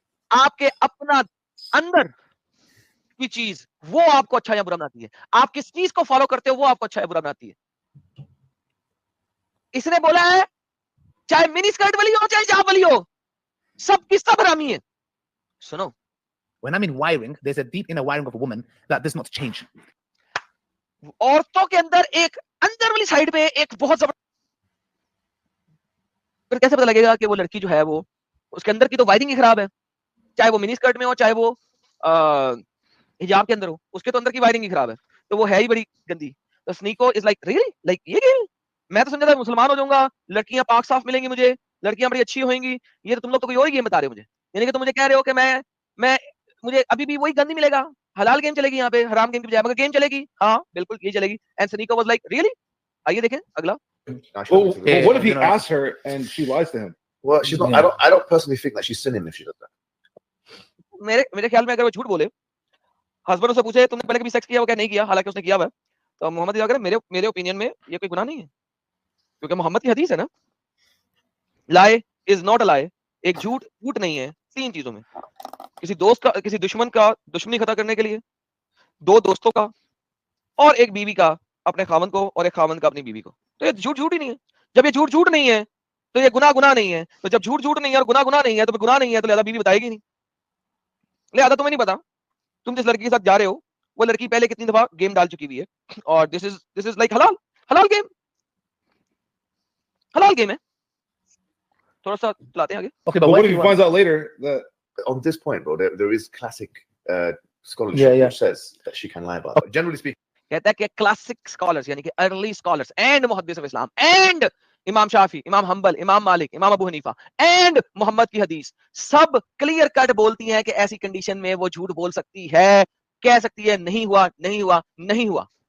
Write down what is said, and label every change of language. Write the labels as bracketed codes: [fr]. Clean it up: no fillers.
[ur] آپ کے اپنا اندر کی چیز وہ آپ کو اچھا یا برا بناتی ہے. آپ کس چیز کو فالو کرتے ہو وہ آپ کو اچھا یا برا بناتی ہے. اس نے بولا ہے چاہے منی اسکرٹ والی ہو چاہے حجاب والی ہو, سب کی سب حرامی ہے. سنو, [en] When I mean wiring, there's a deep inner wiring of a woman that does not change. [ur] عورتوں کے اندر ایک اندر والی سائڈ پہ ایک بہت زبردست, کیسے پتا لگے گا کہ وہ لڑکی جو ہے وہ اس کے اندر کی تو وائرنگ ہی خراب ہے, چاہے وہ منی اسکرٹ میں ہو چاہے وہ حجاب کے اندر ہو, اس کے تو اندر کی وائرنگ ہی خراب ہے, تو وہ ہے ہی بڑی گندی. تو سنیکو [en] is like really like [ur] یہ گیم. میں تو سمجھا تھا مسلمان ہو جاؤں گا, لڑکیاں پاک صاف ملیں گی مجھے, لڑکیاں بڑی اچھی ہوئیں گی. یہ تو تم لوگ تو کوئی اور ہی گیم بتا رہے ہو مجھے, یعنی کہ تم مجھے کہہ رہے ہو کہ میں مجھے ابھی بھی وہی گن نہیں ملے گا, حلال گیم چلے گی یہاں پہ حرام گیم کی بجائے, مگر گیم چلے گی, ہاں بالکل یہ چلے گی. [en] And Sneako was like really. [ur] آئیے دیکھیں اگلا. [en] Well, what if he asks her and she lies to him? Well, she's not. I don't personally think that she's sinning if she does that. [ur] میرے خیال میں اگر وہ جھوٹ بولے, ہسبینڈ سے پوچھے تم نے پہلے کبھی سیکس کیا ہو کیا نہیں کیا, حالانکہ اس نے کیا ہوا ہے, تو محمد اگر میرے اوپینین میں یہ کوئی گناہ نہیں ہے, کیونکہ محمد کی حدیث ہے نا, [en] lie is not a lie, [ur] ایک جھوٹ نہیں ہے 3 چیزوں میں, کسی دوست کا کسی دشمن کا دشمنی ختم کرنے کے لیے, 2 دوستوں کا, اور ایک بیوی کا اپنے خاوند کو, اور ایک خاوند کا اپنی بیوی کو. تو یہ جھوٹ ہی نہیں ہے. جب یہ جھوٹ نہیں ہے تو یہ گناہ نہیں ہے. تو جب جھوٹ نہیں ہے اور گناہ نہیں ہے تو گناہ نہیں ہے, تو لہذا بیوی بتائے گی نہیں. لہذا تمہیں نہیں پتا تم جس لڑکی کے ساتھ جا رہے ہو وہ لڑکی پہلے کتنی دفعہ گیم ڈال چکی ہوئی ہے, اور [en] this is like [ur] حلال گیم ہے. تھوڑا سا چلاتے ہیں آگے. [en] Okay, But what if if he finds out later that On this point, bro, there is classic scholarship Yeah. which says that she can lie about it. Generally speaking. [ur] کہتا ہے کہ کلاسک اسکالرس یعنی کہ early scholars and محدث of Islam and امام شافی, امام حنبل, امام مالک, امام ابو حنیفہ اینڈ محمد کی حدیث سب کلیئر کٹ بولتی ہیں کہ ایسی کنڈیشن میں وہ جھوٹ بول سکتی ہے, کہہ سکتی ہے نہیں ہوا.